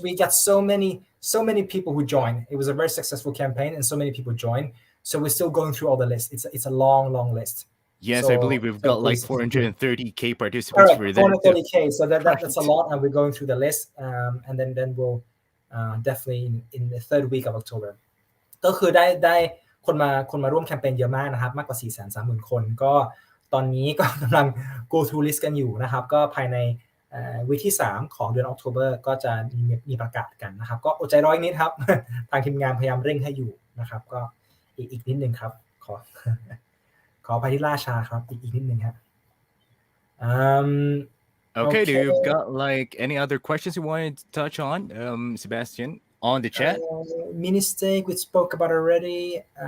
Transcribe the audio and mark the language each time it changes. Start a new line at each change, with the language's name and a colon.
English: We got so many people who joined. It was a very successful campaign, and so many people joined. So we're still going through all the lists. It's a long list. Yes, so, I believe we've got like 430k participants correct, for that. 430k. So that's a lot, and we're going through the list. And then we'll definitely in the third week of October.
Thai: ก็คือได้คนมาร่วมแคมเปญเยอะมากนะครับมากกว่า 430,000 คนก็ตอนนี้ก็กำลัง
English: go through list
Thai: กันอยู่นะครับก็ภายในวีคที่3ของเดือน October ก็จะมีประกาศกันนะครับก็อดใจรออีกนิดครับ ทางทีมงานพยายามเร่งให้อยู่นะครับก็อีกนิดนึงครับขออภัยที่ล่าช้าครับอีกนิดนึงครับ
English: Okay, do you've got like any other questions you wanted to touch on, Sebastian, on the chat? Mini stake we spoke about already.